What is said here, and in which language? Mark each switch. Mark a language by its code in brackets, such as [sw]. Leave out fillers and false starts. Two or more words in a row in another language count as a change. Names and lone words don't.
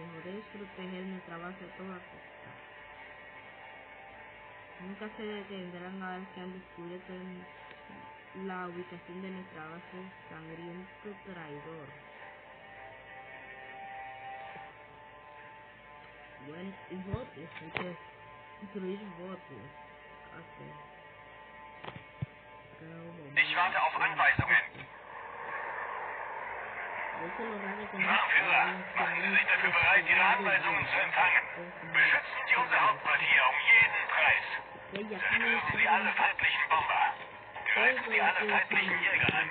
[es] Debes proteger nuestra base a toda costa. Nunca se detendrán una vez que han descubierto la ubicación de nuestra base, sangriento traidor. Bueno, y botes, hay que destruir botes. [de] Ich warte auf Anweisungen. Anführer, machen Sie sich dafür bereit, Ihre Anweisungen zu empfangen. Beschützen Sie unser Hauptquartier um jeden Preis. Zerstören Sie alle feindlichen Bomber. Greifen Sie alle feindlichen Jäger an.